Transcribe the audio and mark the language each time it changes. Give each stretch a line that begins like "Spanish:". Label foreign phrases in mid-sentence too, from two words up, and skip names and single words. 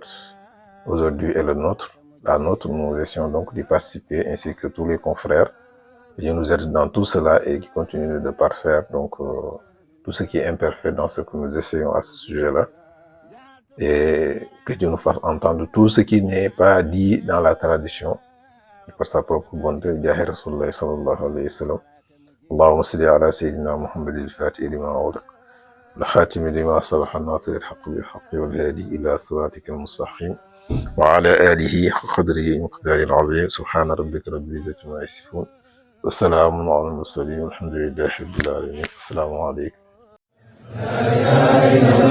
French: Aujourd'hui est la nôtre, nous essayons donc d'y participer ainsi que tous les confrères. Dieu nous aide dans tout cela et qui continue de parfaire donc tout ce qui est imparfait dans ce que nous essayons à ce sujet-là, et que Dieu nous fasse entendre tout ce qui n'est pas dit dans la tradition par sa propre bonté.
Arabic: جاه رسول الله صلى الله عليه وسلم. اللهم صل على سيدنا محمد الفاتح لما أغلق الخاتم لما سبق الناصر الحق بالحق والهادي إلى صراطك المستقيم وعلى آله حق قدره ومقداره العظيم سبحان ربك رب العزة عما يصفون وسلام على المرسلين والحمد لله رب العالمين. السلام عليكم.